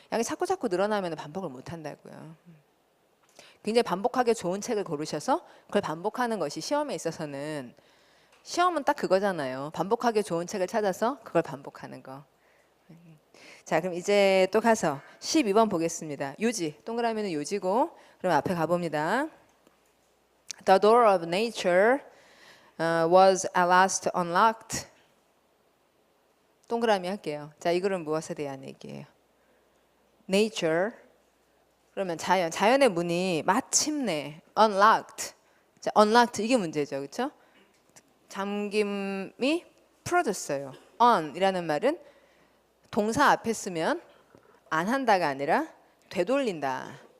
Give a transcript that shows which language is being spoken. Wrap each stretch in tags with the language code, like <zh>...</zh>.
<ko>양이 자꾸 늘어나면 반복을 못 한다고요. 굉장히 반복하기 좋은 책을 고르셔서 그걸 반복하는 것이 시험에 있어서는 시험은 딱 그거잖아요. 반복하기 좋은 책을 찾아서 그걸 반복하는 거. 자, 그럼 이제 또 가서 12번 보겠습니다. 요지, 동그라미는 요지고 그럼 앞에 가봅니다.</ko> <en>The door of nature was at last unlocked.</en> <ko>동그라미 할게요. 자, 이 글은 무엇에 대한 얘기예요?</ko> <en>Nature.</en> <ko>그러면 자연의 문이 마침내 unlocked. 자, unlocked 이게 문제죠, 그렇죠? 잠김이 풀어졌어요. on이라는 말은 동사 앞에 쓰면 안 한다가 아니라 되돌린다.</ko>